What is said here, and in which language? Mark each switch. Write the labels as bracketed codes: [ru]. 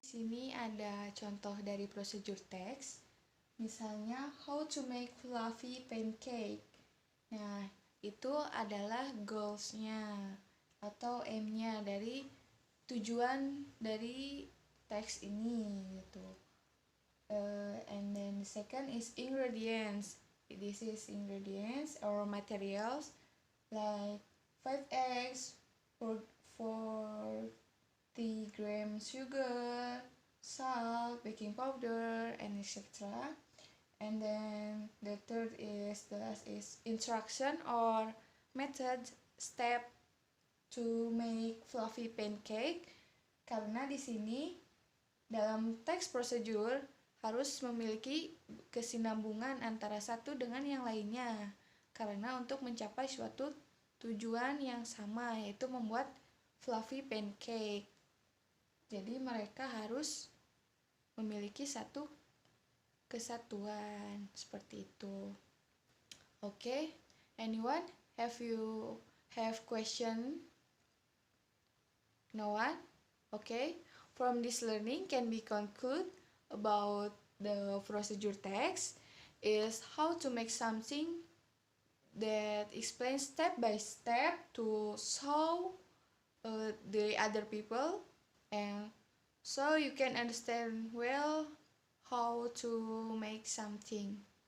[id] Di sini ada contoh dari prosedur teks. Misalnya [en] how to make fluffy pancake. [id] Nah, itu adalah goals-nya atau aim-nya dari tujuan dari teks ini gitu. [en] And then the second is ingredients. This is ingredients or materials like 5 eggs, 40 grams sugar, salt, baking powder, and etc. And then the third is instruction or method step to make fluffy pancake. [id] Karena di sini dalam teks prosedur harus memiliki kesinambungan antara satu dengan yang lainnya. Karena untuk mencapai suatu tujuan yang sama, yaitu membuat fluffy pancake. Jadi mereka harus memiliki satu kesatuan seperti itu. [en] Okay, anyone have question? No one? Okay, from this learning can be conclude about the procedure text is how to make something that explains step by step to show the other people, and so you can understand well how to make something.